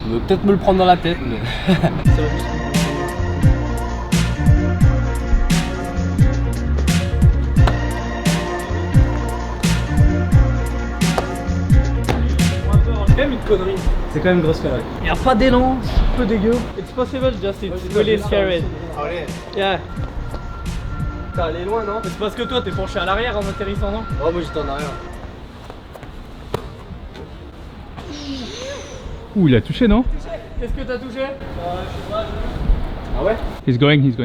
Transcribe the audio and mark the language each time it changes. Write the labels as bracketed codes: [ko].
[fr] Je vais peut-être me le prendre dans la tête mais... C'est quand même une connerie. C'est quand même une grosse connerie. Il n'y a pas d'élan, c'est un peu dégueu. [en] It's possible, just it's really scary. Oh, it is. Yeah. [fr] Putain, elle est loin, non? C'est parce que toi, t'es penché à l'arrière en atterrissant, non? Oh, moi j'étais en arrière. Ouh, il a touché, non? Qu'est-ce que t'as touché? Je sais pas. Ah ouais? [en] He's going.